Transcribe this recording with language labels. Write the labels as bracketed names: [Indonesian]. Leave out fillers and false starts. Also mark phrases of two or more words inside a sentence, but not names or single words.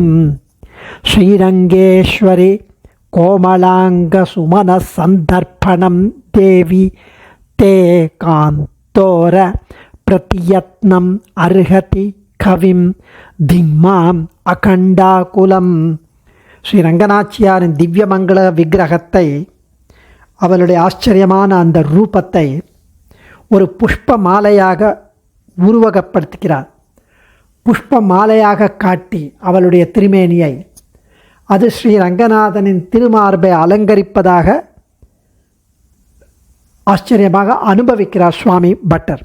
[Sanskrit] श्रीरंगेश्वरि कोमलांगसुमनः सन्दर्पणं देवि ते कान्तोर प्रतियत्नम् अर्हति कविं दिग्माम् अकण्ठाकुलम्. [Tamil] ஸ்ரீ ரங்கநாச்சியாரின் திவ்யமங்கள விக்கிரகத்தை, அவளுடைய ஆச்சரியமான அந்த ரூபத்தை ஒரு புஷ்ப மாலையாக உருவகப்படுத்துகிறார். புஷ்ப மாலையாக காட்டி அவளுடைய திருமேனியை அது ஸ்ரீ ரங்கநாதனின் திருமார்பை அலங்கரிப்பதாக ஆச்சரியமாக அனுபவிக்கிறார் சுவாமி பட்டர்.